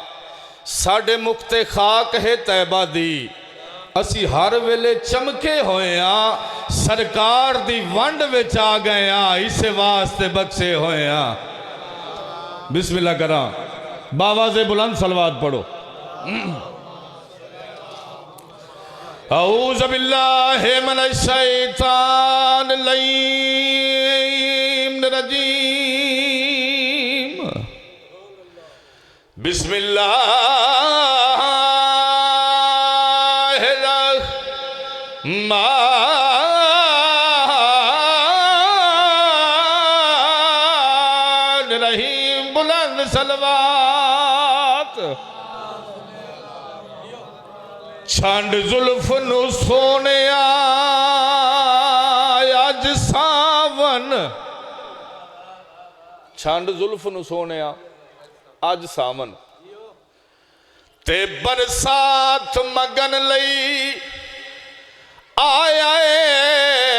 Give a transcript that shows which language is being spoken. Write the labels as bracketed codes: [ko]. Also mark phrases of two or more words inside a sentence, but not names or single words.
[pa] ساڈے مکتے خاک ہے طیبہ دی، اسی ہر ویلے چمکے ہوئے ہاں. سرکار دی ونڈ وچ آ گئے ہاں، اس واسطے بخشے ہوئے ہاں. بسم اللہ کرا، بابا سے بلند صلوات پڑھو. [ar] أعوذ بالله من الشيطان الرجيم. بسم الله الرحمن الرحيم. [pa] بلند صلوات. چھنڈ زلف نوں سوہنے اج ساون، چھنڈ زلف نوں سوہنے اج ساون، تے برسات مگن لئی آیا ہے.